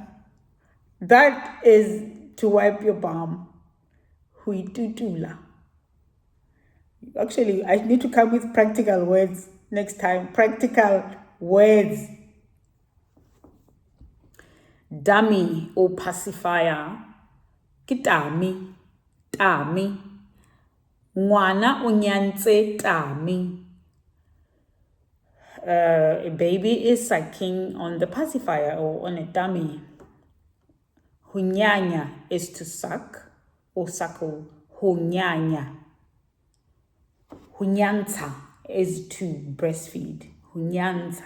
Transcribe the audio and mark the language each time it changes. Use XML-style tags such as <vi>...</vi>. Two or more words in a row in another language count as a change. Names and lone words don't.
<en>That is to wipe your bum.</en> <kck>Hui tutula.</kck> <en>Actually, I need to come with practical words next time. Practical words. Dummy or pacifier.</en> <kck>Kitami. Tami. Ngwana o nyantse tami.</kck> <en>A baby is sucking on the pacifier or on a dummy. Hunyanya is to suck or suckle.</en> <kck>Hunyanya.</kck> <en>Hunyanta is to breastfeed.</en> <kck>Hunyanta.</kck>